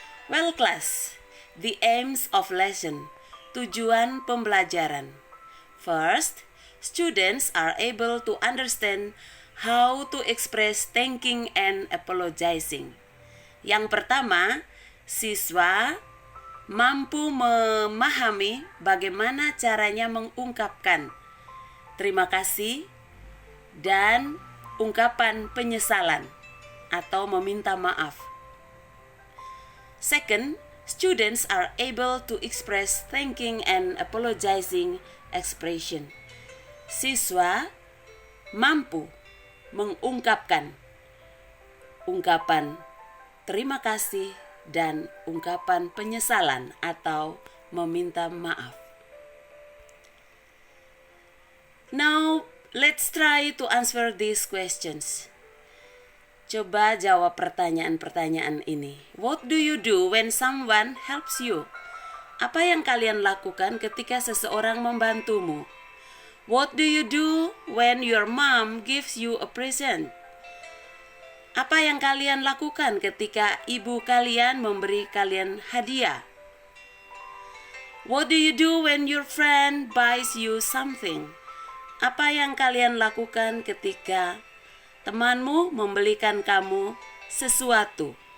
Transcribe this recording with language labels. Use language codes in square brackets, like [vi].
[en] Well class, the aims of lesson, [id] tujuan pembelajaran. [en] First, students are able to understand how to express thanking and apologizing. [id] Yang pertama, siswa mampu memahami bagaimana caranya mengungkapkan terima kasih dan ungkapan penyesalan atau meminta maaf. [en] Second, students are able to express thanking and apologizing expression. [id] Siswa mampu mengungkapkan ungkapan terima kasih dan ungkapan penyesalan atau meminta maaf. [en] Now, let's try to answer these questions. [id] Coba jawab pertanyaan-pertanyaan ini. [en] What do you do when someone helps you? [id] Apa yang kalian lakukan ketika seseorang membantumu? [en] What do you do when your mom gives you a present? [id] Apa yang kalian lakukan ketika ibu kalian memberi kalian hadiah? [en] What do you do when your friend buys you something? [id] Apa yang kalian lakukan ketika temanmu membelikan kamu sesuatu?